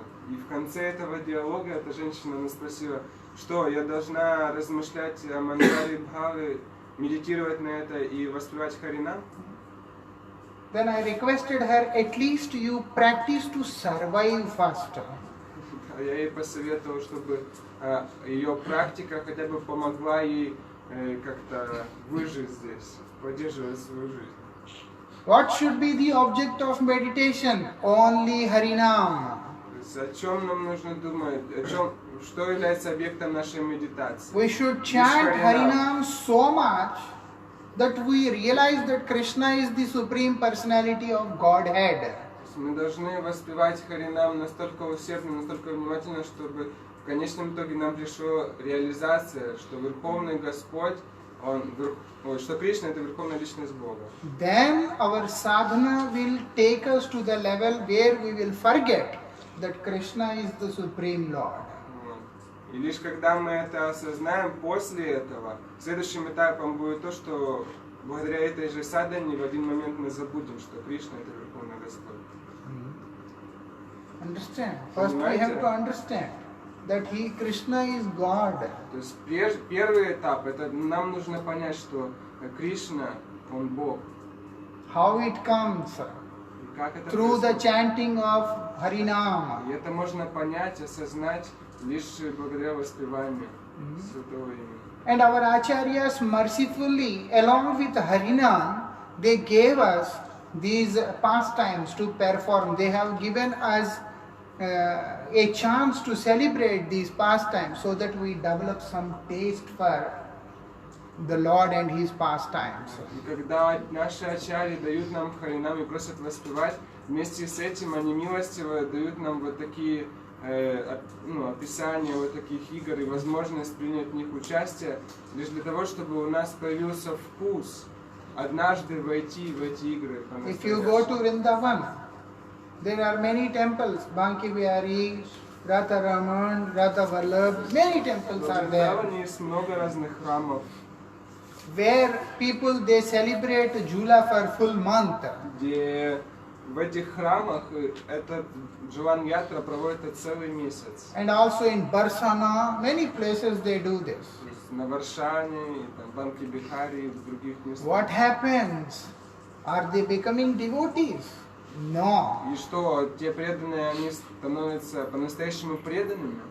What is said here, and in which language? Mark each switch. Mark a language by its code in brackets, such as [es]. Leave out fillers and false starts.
[ru] И в конце этого диалога эта женщина нас спросила, что я должна размышлять о Манджари Бхаве, медитировать на это и воспевать Харинам? [en] Then I requested her, at least you practice to survive first. [ru] Я ей посоветовал, чтобы ее практика хотя бы помогла ей как-то выжить здесь, поддерживать свою жизнь. [en] What should be the object of meditation? Only Harinam. [ru] То есть о чем нам нужно думать, что является объектом нашей медитации? [en] We should chant Harinam so much that we realize that Krishna is the Supreme Personality of Godhead. [ru] Мы должны воспевать Харинам настолько усердно, настолько внимательно, чтобы в конечном итоге нам пришла реализация, что Верховный Господь, что Кришна — это Верховная Личность Бога. [en] Then our sadhana will take us to the level where we will forget that Krishna is the Supreme Lord. [ru] И лишь когда мы это осознаем, после этого, следующим этапом будет то, что благодаря этой же садхане в один момент мы забудем, что Кришна — это Верховный Господь. [en] Understand? First we have to understand that Krishna is God. [ru] То есть первый этап, это нам нужно понять, что Кришна, Он Бог. [en] How it comes? [ru] И как это [en] Through the [ru] происходит? [en] chanting of Harinam. [ru] И это можно понять, осознать лишь благодаря воспеванию Святого имени. [en] And our acharyas mercifully, along with Harinam, they gave us these pastimes to perform. They have given us a chance to celebrate these pastimes so that we develop some taste for the Lord and His pastimes. [ru] И когда наши ачарьи дают нам Харинам и просят воспевать, вместе с этим они милостиво дают нам вот такие описания вот таких игр и возможность принять в них участие, лишь для того, чтобы у нас появился вкус однажды войти в эти игры. [en] If you go to Vrindavan, there are many temples, Banki Bihari, Radha Raman, Radha Ballabh, many temples are [ru] В [en] there, [ru] Вриндаване есть много разных храмов, [en] where people they celebrate Jula for full month. [ru] где в этих храмах этот Джулан Ятра проводится целый месяц. [en] And also in Barsana, many places they do this. [ru] То есть на Варшане, и там Банки Бихари и в других местах. [en] What happens? Are they becoming devotees? No. [ru] И что, те преданные, они становятся по-настоящему преданными?